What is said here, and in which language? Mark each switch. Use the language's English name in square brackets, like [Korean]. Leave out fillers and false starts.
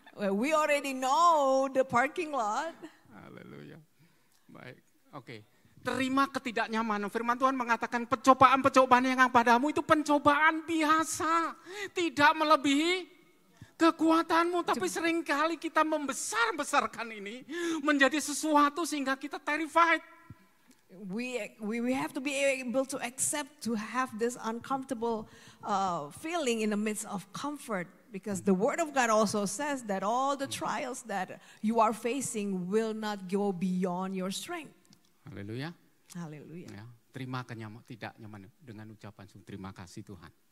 [English] Well, we already know the parking lot. [Indonesian] Haleluya. Baik, oke. Terima ketidaknyamanan. Firman Tuhan mengatakan pencobaan-pencobaan yang padamu itu pencobaan biasa. Tidak melebihi kekuatanmu. Tapi seringkali kita membesar-besarkan ini menjadi sesuatu sehingga kita terrified. [English] We have to be able to accept to have this uncomfortable feeling in the midst of comfort. Because the Word of God also says that all the trials that you are facing will not go beyond your strength. [Indonesian] Haleluya. Haleluya. Ya, terima tidak nyaman dengan ucapan terima kasih Tuhan.